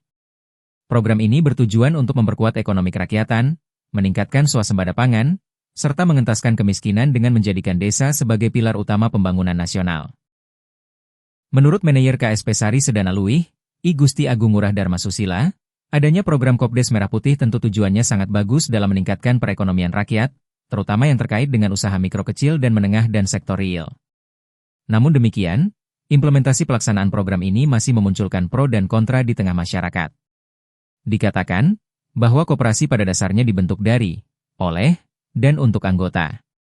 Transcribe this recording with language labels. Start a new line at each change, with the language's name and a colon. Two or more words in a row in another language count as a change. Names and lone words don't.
Indonesian: Program ini bertujuan untuk memperkuat ekonomi kerakyatan, meningkatkan swasembada pangan, serta mengentaskan kemiskinan dengan menjadikan desa sebagai pilar utama pembangunan nasional. Menurut Manajer KSP Sari Sedana Luih, I Gusti Agung Ngurah Dharma Susila, adanya program Kopdes Merah Putih tentu tujuannya sangat bagus dalam meningkatkan perekonomian rakyat, terutama yang terkait dengan usaha mikro kecil dan menengah dan sektor real. Namun demikian, implementasi pelaksanaan program ini masih memunculkan pro dan kontra di tengah masyarakat. Dikatakan bahwa koperasi pada dasarnya dibentuk dari, oleh, dan untuk anggota.